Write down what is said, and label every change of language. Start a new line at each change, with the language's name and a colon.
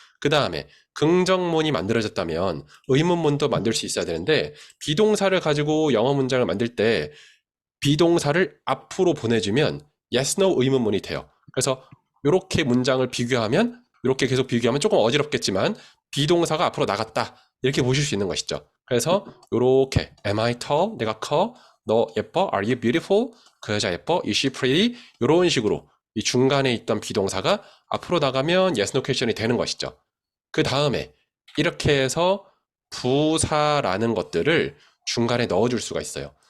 Korean: 그 다음에 긍정문이 만들어졌다면 의문문도 만들 수 있어야 되는데 비동사를 가지고 영어 문장을 만들 때 비동사를 앞으로 보내주면 yes, no 의문문이 돼요. 그래서 이렇게 문장을 비교하면 이렇게 계속 비교하면 조금 어지럽겠지만 비동사가 앞으로 나갔다 이렇게 보실 수 있는 것이죠. 그래서 이렇게
English: am I tall?
Korean: 내가 커? 너 예뻐?
English: Are you beautiful?
Korean: 그 여자 예뻐?
English: Is she pretty?
Korean: 이런 식으로 이 중간에 있던 비동사가 앞으로 나가면 yes, no question이 되는 것이죠. 그 다음에 이렇게 해서 부사라는 것들을 중간에 넣어줄 수가 있어요.